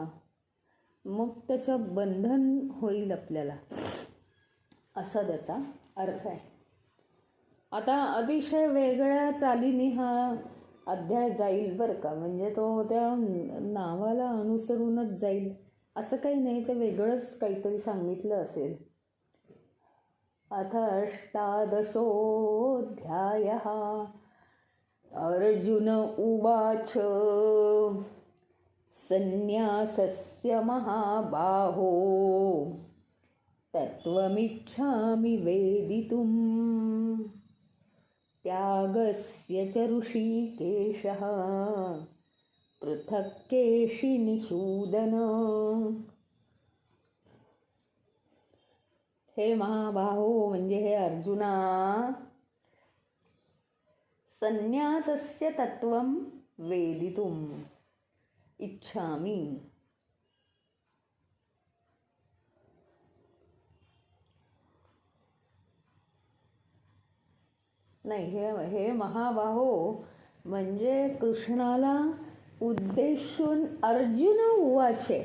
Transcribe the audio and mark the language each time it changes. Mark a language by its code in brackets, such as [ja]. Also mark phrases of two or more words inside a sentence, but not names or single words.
[mr] मग त्याचं बंधन होईल आपल्याला, असा त्याचा अर्थ आहे. आता अतिशय वेगळ्या चालीने हा अध्याय जाईल बरं का. म्हणजे तो त्या नावाला अनुसरूनच जाईल असं काही नाही. ते वेगळंच काहीतरी सांगितलं असेल. [sa] अथ 18 अर्जुन उवाच संन्यासस्य महाबाहो तत्त्वमिच्छामि वेदितुम् त्यागस्य च ऋषिकेशः पृथक् केशिनिषूदन. [mr] हे महाबाहो म्हणजे हे अर्जुना, [sa] संन्यासस्य तत्त्वं वेदितुम् इच्छामि. [mr] नाही, हे महाबाहो म्हणजे कृष्णाला उद्देशून अर्जुन उवाचे.